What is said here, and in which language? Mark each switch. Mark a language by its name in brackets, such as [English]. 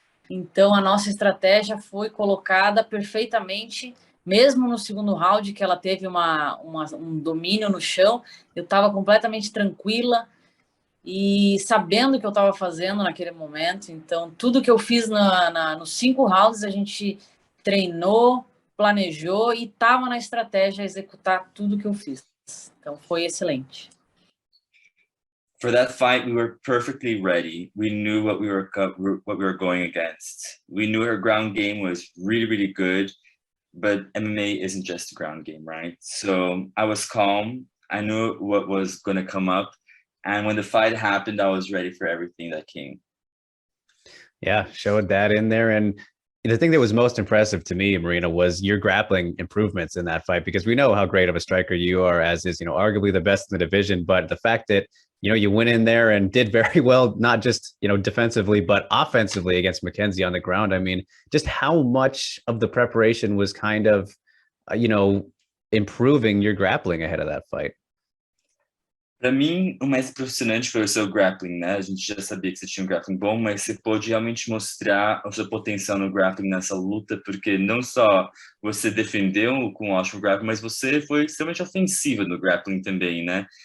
[Portuguese] Então, a nossa estratégia foi colocada perfeitamente, mesmo no segundo round, que ela teve um domínio no chão, eu estava completamente tranquila e sabendo o que eu estava fazendo naquele momento. Então, tudo que eu fiz nos 5 rounds, a gente treinou, planejou e estava na estratégia executar tudo que eu fiz. Então, foi excelente. [English] For that fight, we were perfectly ready. We knew what we were going against. We knew her ground game was really, really good, but MMA isn't just a ground game, right? So I was calm. I knew what was going to come up. And when the fight happened, I was ready for everything that came. Yeah, showed that in there. And the thing that was most impressive to me, Marina, was your grappling improvements in that fight, because we know how great of a striker you are, as is, arguably the best in the division. But the fact that, you went in there and did very well, not just, defensively, but offensively against Mackenzie on the ground. I mean, just how much of the preparation was kind of, improving your grappling ahead of that fight? [Portuguese] Para mim, o mais impressionante foi o seu grappling, né? A gente já sabia que você tinha um grappling bom, mas você pôde realmente mostrar o seu potencial no grappling nessa luta, porque não só você defendeu com um ótimo grappling, mas você foi extremamente ofensiva no grappling também, né?